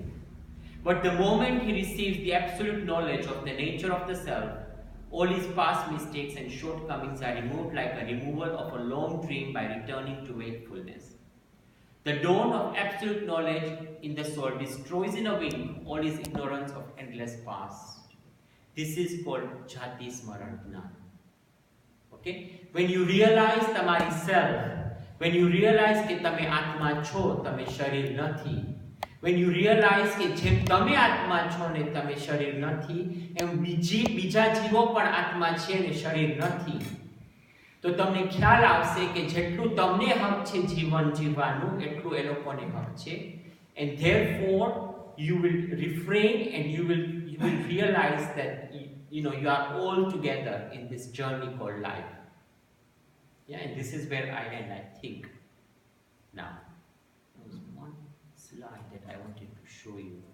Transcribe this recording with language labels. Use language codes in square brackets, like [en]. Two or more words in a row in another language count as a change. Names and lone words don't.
[en] But the moment he receives the absolute knowledge of the nature of the self, all his past mistakes and shortcomings are removed like a removal of a long dream by returning to wakefulness. The dawn of absolute knowledge in the soul destroys in a wink all his ignorance of endless past. This is called Jati Smaran Jnana. Okay? When you realize tamari self, when you realize [gu] કે તમે આત્મા છો, તમે શરીર નથી, [en] when you realize [gu] કે જેમ તમે આત્મા છો ને તમે શરીર નથી, એમ બીજા જીવો પણ આત્મા છે ને શરીર નથી, તો તમને ખ્યાલ આવશે કે જેટલું તમને હક છે જીવન જીવવાનું, એટલું એ લોકોને હક છે. [en] And therefore you will refrain and you will realize that you are all together in this journey called life. Yeah, and this is where I end, I think. Now, there was one slide that I wanted to show you.